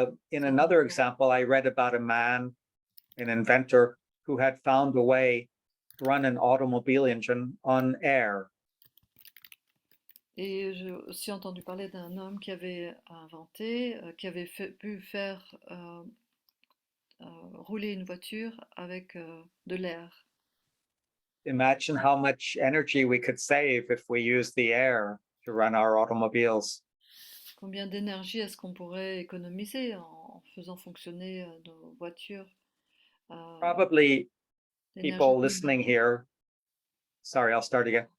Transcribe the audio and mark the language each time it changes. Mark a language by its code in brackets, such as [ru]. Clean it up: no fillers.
[en] In another example, I read about a man, an inventor, who had found a way to run an automobile engine on air. [fr] Et j'ai aussi entendu parler d'un homme qui avait inventé, qui avait pu faire rouler une voiture avec de l'air. [en] Imagine how much energy we could save if we use the air to run our automobiles. [fr] Combien d'énergie est-ce qu'on pourrait économiser en faisant fonctionner nos voitures? [en] Probably people listening here, sorry, I'll start again.